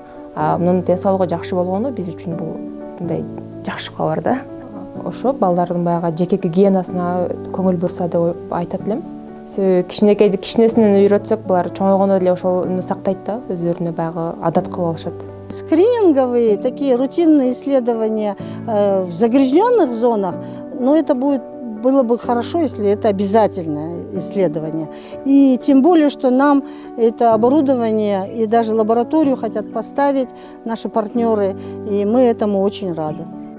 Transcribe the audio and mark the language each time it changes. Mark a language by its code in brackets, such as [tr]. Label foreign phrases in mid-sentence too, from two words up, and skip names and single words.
[ky] Мунун ден соолугу жакшы болгону биз үчүн бул мындай жакшы кабар да. Ошо балдардын баягы жеке гигиенасына көңүл бурса деп айтат элем. Кичинекейди кичинесинен үйрөтсөк, булар чоңойгондо деле ошону сактайт да, өздөрүнө баягы адат кылып алышат. [ru] Скрининговые, такие рутинные исследования в загрязненных зонах, но это было бы хорошо, если это обязательное исследование. И тем более, что нам это оборудование и даже лабораторию хотят поставить наши партнеры, и мы этому очень рады.